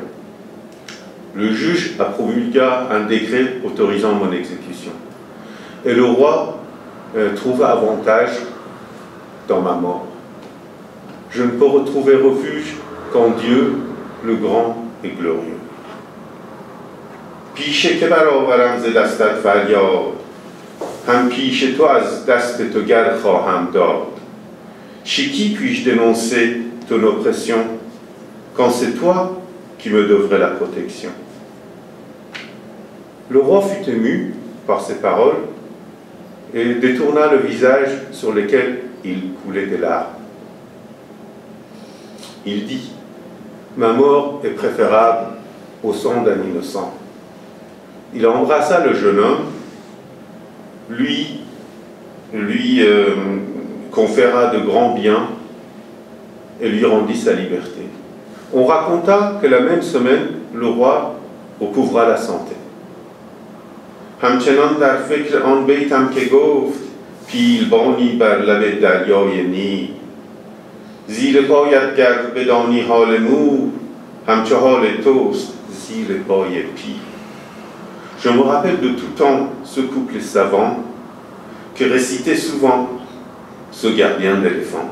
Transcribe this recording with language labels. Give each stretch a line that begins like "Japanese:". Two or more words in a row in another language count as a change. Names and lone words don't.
French: Le juge a promulgué un décret autorisant mon exécution. Et le roi trouva avantage dans ma mort. Je ne peux retrouver refuge qu'en Dieu, le grand et glorieux.
Persian: پیش که برآورم ز دستت فریاد هم پیش تو از دست تو گر خواهم داد
French: chez qui puis-je dénoncer ton oppression quand c'est toi qui me devrais la protection? Le roi fut ému par ces paroles et détourna le visage sur lequel il coulait des larmes. Il dit: ma mort est préférable au sang d'un innocent. Il embrassa le jeune homme, lui conféra de grands biens et lui rendit sa liberté. On raconta que la même semaine, le roi recouvra la santé.
Persian: همچنان در فکر آن بیتم که گفت پیلبانی بر لب دریای نیل زیر پایت گر بدانی حال مور همچو حال توست زیر پای پیل.
French: Je me rappelle de tout temps ce couple savant que récitait souvent ce gardien d'éléphant.